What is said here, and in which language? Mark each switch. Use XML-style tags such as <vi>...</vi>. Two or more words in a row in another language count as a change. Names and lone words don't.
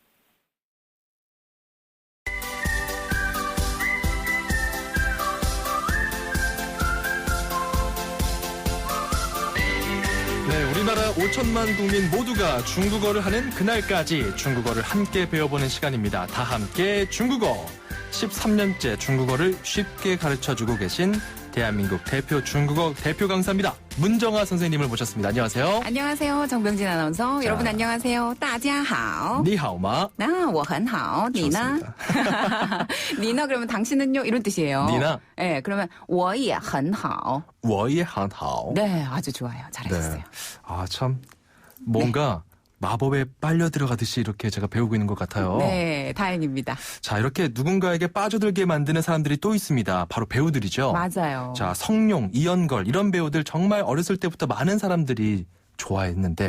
<ko>네, 우리나라 5천만 국민 모두가 중국어를 하는 그날까지 중국어를 함께 배워보는 시간입니다. 다 함께 중국어. 13년째 중국어를 쉽게 가르쳐주고 계신 대한민국 대표 중국어 대표 강사입니다. 문정아 선생님을 모셨습니다. 안녕하세요. 안녕하세요. 정병진 아나운서. 여러분 안녕하세요.</ko> <zh>大家好. 你好吗. 我很好.</zh> <ko>니나. 니나 그러면 당신은요? 이런 뜻이에요. 니나. 네, 그러면</ko> <zh>我也很好. 我也很好.</zh> <ko>네, 아주 좋아요. 잘하셨어요. 네. 아, 참 뭔가 마법에 빨려 들어가듯이 이렇게 제가 배우고 있는 것 같아요. 네, 다행입니다. 자, 이렇게 누군가에게 빠져들게 만드는 사람들이 또 있습니다. 바로 배우들이죠. 맞아요. 자, 성룡, 이연걸 이런 배우들 정말 어렸을 때부터 많은 사람들이 좋아했는데</ko>